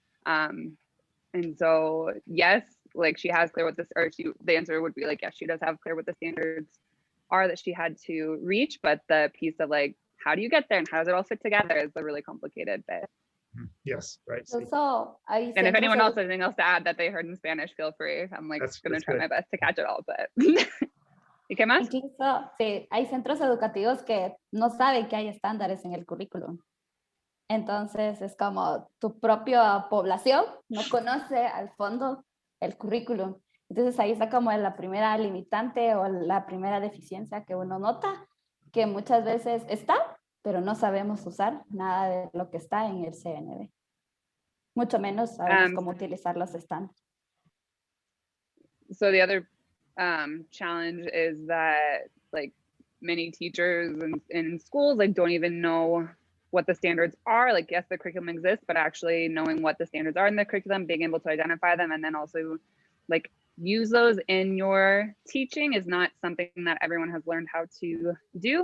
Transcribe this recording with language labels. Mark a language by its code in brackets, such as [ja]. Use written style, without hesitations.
[en] And so yes, like she has clear what this, or the answer would be like, yes, she does have clear what the standards are that she had to reach, but the piece of like, how do you get there and how does it all fit together is the really complicated bit. Yes, right. And if anyone else has anything else to add that they heard in Spanish, feel free. I'm like going to try my best to catch it all, but [es] ¿y qué más? Incluso, sí, hay centros educativos que no saben que hay estándares en el currículum. Entonces es como tu propia población no conoce al fondo el currículum. Entonces ahí está como la primera limitante o la primera deficiencia que uno nota, que muchas veces está, pero no sabemos usar nada de lo que está en el CNB. Mucho menos sabemos cómo utilizar los estándares. [en] So the other challenge is that like many teachers in schools like don't even know what the standards are. Like, yes, the curriculum exists, but actually knowing what the standards are in the curriculum, being able to identify them, and then also like use those in your teaching is not something that everyone has learned how to do.